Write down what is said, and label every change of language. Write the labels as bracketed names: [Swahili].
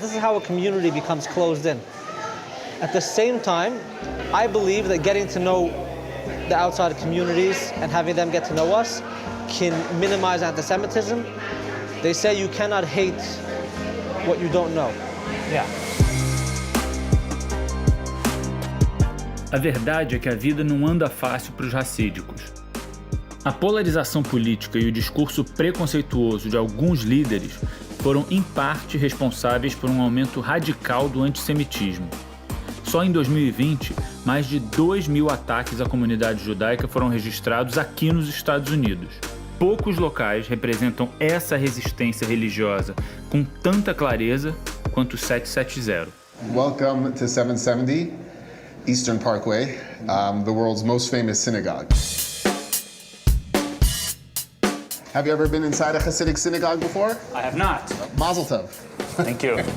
[English] This is how a community becomes closed in. At the same time, I believe that getting to know the outside communities and having them get to know us can minimize anti-Semitism. They say you cannot hate what you don't know. Yeah. [Portuguese] A verdade é que a vida não anda fácil para os racídicos. A polarização política e o discurso preconceituoso de alguns líderes foram, em parte, responsáveis por um aumento radical do antissemitismo. Só em 2020, mais de 2.000 ataques à comunidade judaica foram registrados aqui nos Estados Unidos. Poucos locais representam essa resistência religiosa com tanta clareza quanto o 770. [English] Welcome to 770 Eastern Parkway, the world's most famous synagogue. Have you ever been inside a Hasidic synagogue before? I have not. Mazel tov. Thank you.